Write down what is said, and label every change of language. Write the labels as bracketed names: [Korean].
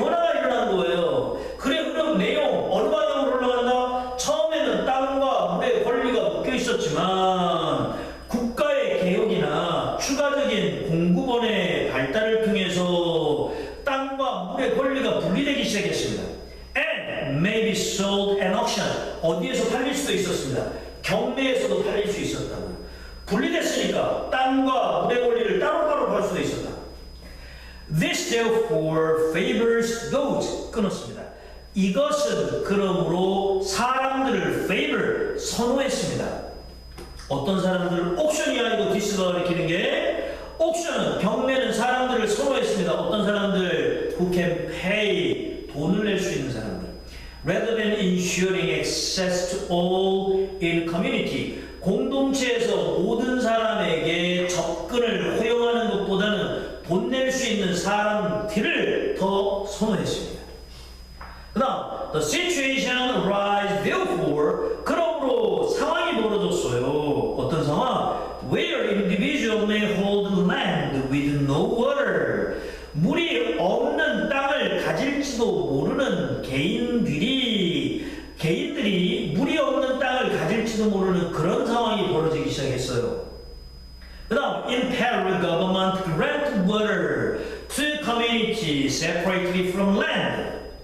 [Korean] 변화가 일어난 거예요. 그래, 그럼 내용 어느 방향으로 올라간다? 처음에는 땅과 물의 권리가 묶여 있었지만 국가의 개혁이나 추가적인 공급원의 발달을 통해서 땅과 물의 권리가 분리되기 시작했습니다. [English] And may be sold at auction. [Korean] 어디에서 팔릴 수도 있었습니다. 경매에서도 팔릴 수 있었다고요. 분리됐으니까 땅과 물의 권리를 따로따로 팔 수도 있었다. [English] This therefore favors those. [Korean] 끊었습니다. 이것은 그러므로 사람들을 favor, 선호했습니다. 어떤 사람들을 옥션이 아니고 디스가 가리키는 게 옥션은 경매는 사람들을 선호했습니다. 어떤 사람들 [English] who can pay, [Korean] 돈을 낼 수 있는 사람들. [English] Rather than ensuring access to all in community, [Korean] 공동체에서 모든 사람에게 접근을 허용하는 것보다는 돈 낼 수 있는 사람들을 더 선호했습니다. 그 다음, [English] the situation arise therefore, [Korean] 그러므로 상황이 벌어졌어요. 어떤 상황? [English] Where individual may hold land with no water. [Korean] 물이 없는 땅을 가질지도 모르는 개인들이 물이 없는 땅을 가질지도 모르는 그런 상황이 벌어지기 시작했어요. 그 다음, [English] in Peru, government grant water to community separately from land.